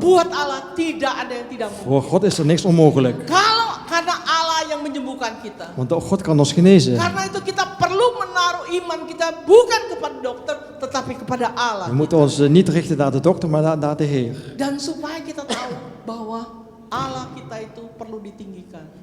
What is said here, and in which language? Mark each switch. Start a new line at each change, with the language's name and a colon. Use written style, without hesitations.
Indonesian: buat Allah tidak ada yang tidak mungkin.
Dutch: voor God is er niks onmogelijk.
Indonesian: Karena Allah yang menyembuhkan kita.
Dutch: Want God kan ons genezen.
Indonesian: Karena itu kita perlu menaruh iman kita bukan kepada dokter, tetapi kepada Allah.
Dutch: We moeten ons niet richten naar de dokter, maar naar de Heer.
Indonesian: Dan supaya kita tahu bahwa Allah kita itu perlu ditinggikan.